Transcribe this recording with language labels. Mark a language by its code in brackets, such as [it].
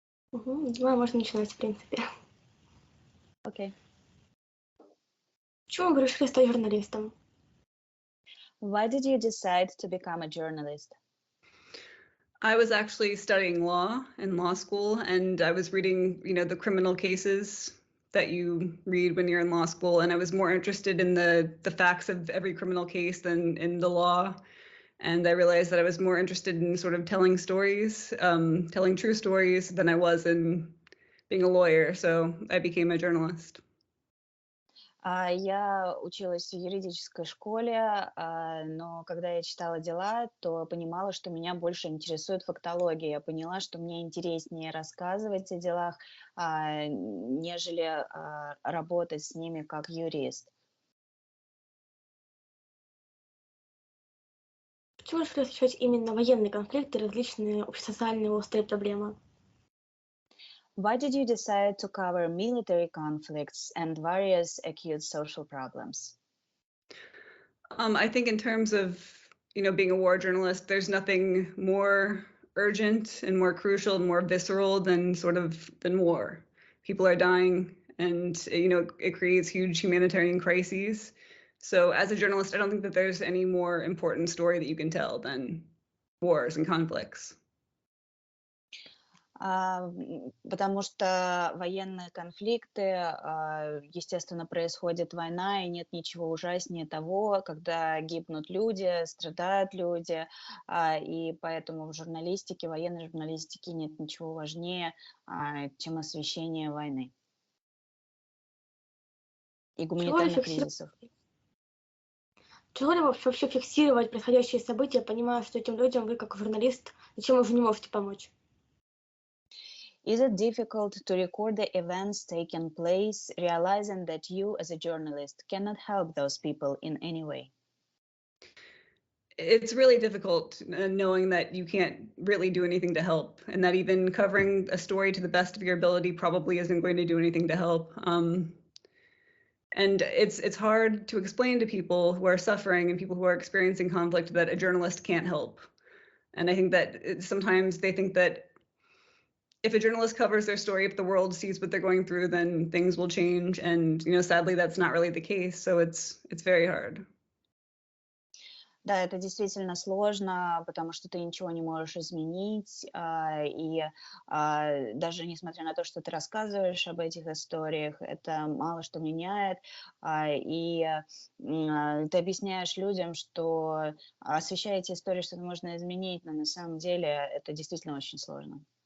[ru] Думаю, можно начинать, в принципе. [en] Okay. [ru] Почему вы решили стать журналистом? [en] Why did you decide to become a journalist? I was actually studying law in law school, and I was reading, the criminal cases that you read when you're in law school, and I was more interested in the facts of every criminal case than in the law. And I realized that I was more interested in sort of telling stories, telling true stories, than I was in being a lawyer. So I became a journalist. [ru] Я училась в юридической школе, но когда я читала дела, то понимала, что меня больше интересует фактология. Я поняла, что мне интереснее рассказывать о делах, нежели работать с ними как юрист. Почему решили освещать именно военные конфликты и различные общесоциальные острые проблемы? [en] Why did you decide to cover military conflicts and various acute social problems? I think in terms of, being a war journalist, there's nothing more urgent and more crucial and more visceral than war. People are dying, and, it creates huge humanitarian crises. So as a journalist, I don't think that there's any more important story that you can tell than wars and conflicts. [ru] Потому что военные конфликты, естественно, происходит война, и нет ничего ужаснее того, когда гибнут люди, страдают люди, и поэтому в журналистике, военной журналистике нет ничего важнее, чем освещение войны и гуманитарных кризисов. Тяжело ли вообще фиксировать происходящие события, понимая, что этим людям вы, как журналист, ничем уже не можете помочь? [en] Is it difficult to record the events taking place, realizing that you, as a journalist, cannot help those people in any way? It's really difficult knowing that you can't really do anything to help, and that even covering a story to the best of your ability probably isn't going to do anything to help. And it's hard to explain to people who are suffering and people who are experiencing conflict that a journalist can't help. And I think that sometimes they think that if a journalist covers their story, if the world sees what they're going through, then things will change. And, sadly, that's not really the case. So it's very hard. [ru] Да, это действительно сложно, потому что ты ничего не можешь изменить, и даже несмотря на то, что ты рассказываешь об этих историях, это мало что меняет, и ты объясняешь людям, что освещая эти истории, что-то можно изменить, но на самом деле это действительно очень сложно.